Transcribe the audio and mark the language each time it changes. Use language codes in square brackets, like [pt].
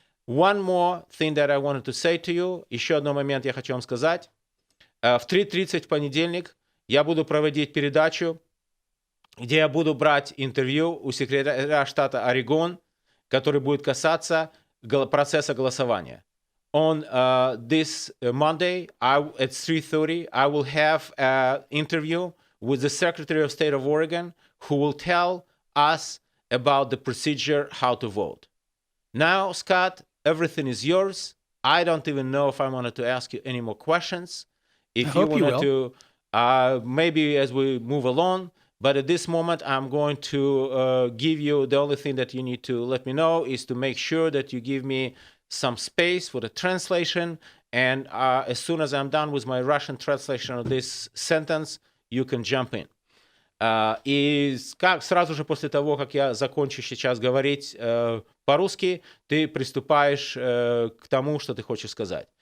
[en] One more thing that I wanted to say to you. [ru] Еще один момент я хочу вам сказать. В 3:30 в понедельник я буду проводить передачу, где я буду брать интервью у секретаря штата Орегон, который будет касаться процесса голосования. [en] On this Monday at 3:30, I will have an interview with the Secretary of State of Oregon, who will tell us about the procedure, how to vote. Now, Scott, everything is yours. I don't even know if I wanted to ask you any more questions. If you wanted to, maybe as we move along, but at this moment, I'm going to give you, the only thing that you need to let me know is to make sure that you give me some space for the translation. And as soon as I'm done with my Russian translation of this sentence, you can jump in. [ru] И сразу же после того, как я закончу сейчас говорить по-русски, ты приступаешь к тому, что ты хочешь сказать.